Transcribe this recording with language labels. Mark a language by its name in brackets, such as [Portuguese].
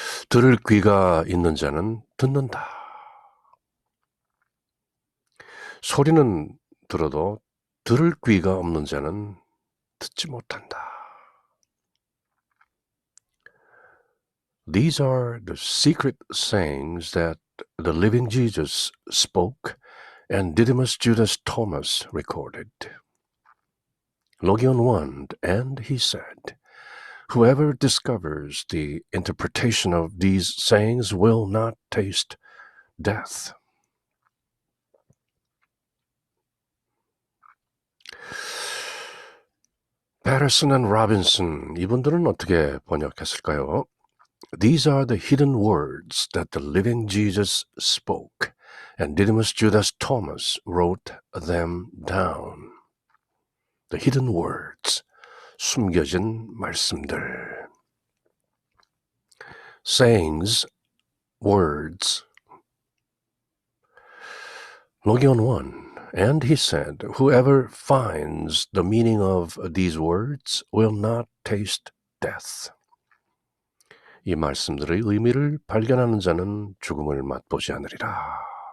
[Korean] 들을 귀가 있는 자는 듣는다. 소리는 들어도 들을 귀가 없는 자는 듣지 못한다. [English] These are the secret sayings that the living Jesus spoke and Didymus Judas Thomas recorded. Logion 1, and he said, whoever discovers the interpretation of these sayings will not taste death. [Korean] Patterson and Robinson, 이분들은 어떻게 번역했을까요? [English] These are the hidden words that the living Jesus spoke, and Didymus Judas Thomas wrote them down. The hidden words, [Korean] 숨겨진 말씀들. [English] Sayings, words. Logion 1, and he said, whoever finds the meaning of these words will not taste death. [Korean] 이 말씀들의 의미를 발견하는 자는 죽음을 맛보지 않으리라.